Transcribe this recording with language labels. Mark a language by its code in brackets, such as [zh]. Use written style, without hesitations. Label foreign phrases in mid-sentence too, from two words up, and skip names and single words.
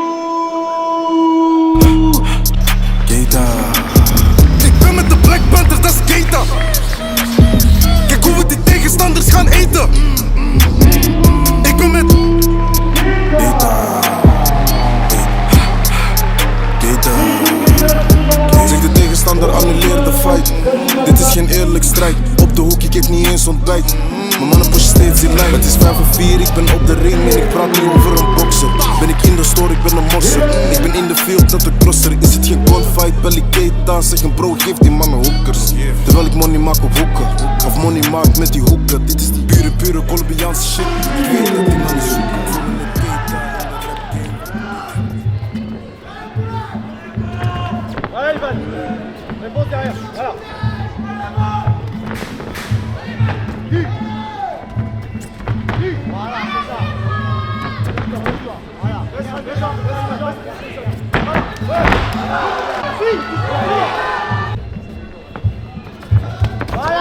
[nl] Keita. Ik ben met de Black Panthers, dat is Keita. Kijk hoe we die tegenstanders gaan eten. Ik ben met Keita. Zeg de tegenstander, annuleer de fight. Dit is geen eerlijk strijd. Op de hoek, ik heb niet eens ontbijt. Mijn mannen pushen steeds die lijn. Het is 5 of 4, ik ben op de ring en ik praat nu over een bokser. Ben ik in de store, ik ben een mosser. Ik ben in de field, dat de crosser. Is het geen gunfight, bel ik Keita. Zeg een bro, geef die mannen hoekers. Terwijl ik money maak op hoeken. Of money maak met die hoeken. Dit is die pure Colombiaanse shit. Ik weet dat die mannen zoeken. [fr] Allez, Ivan. Réponse derrière. Voilà. Voilà, c'est ça. Voilà. Voilà.